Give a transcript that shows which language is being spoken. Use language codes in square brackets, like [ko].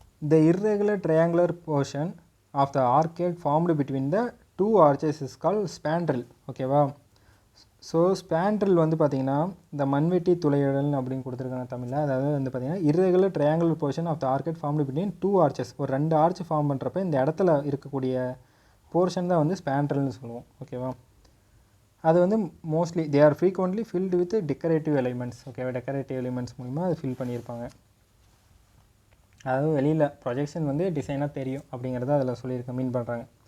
[en] The irregular triangular portion of the arcade formed between the two arches is called spandrel. [ta] ஓகேவா, so ஸ்பேண்ட்ரில் வந்து பார்த்திங்கன்னா இந்த மண்வெட்டி துளையிடல் அப்படின்னு கொடுத்துருக்காங்க தமிழில். அதாவது வந்து பார்த்திங்கன்னா [en] irregular triangular portion of the arcade formed between two arches. [ta] ஒரு 2 ஆர்ச் ஃபார்ம் பண்ணுறப்ப இந்த இடத்துல இருக்கக்கூடிய போர்ஷன் தான் வந்து ஸ்பேண்ட்ரில்னு சொல்லுவோம். [en] ஓகேவா, அது வந்து mostly they are frequently filled with decorative elements. [ta] ஓகேவா, டெக்கரேட்டிவ் எலிமெண்ட்ஸ் மூலிமா அது ஃபில் பண்ணியிருப்பாங்க. அதாவது வெளியில் ப்ரொஜெக்ஷன் வந்து டிசைனாக தெரியும் அப்படிங்கிறத அதில் சொல்லியிருக்க மீன் பண்ணுறாங்க.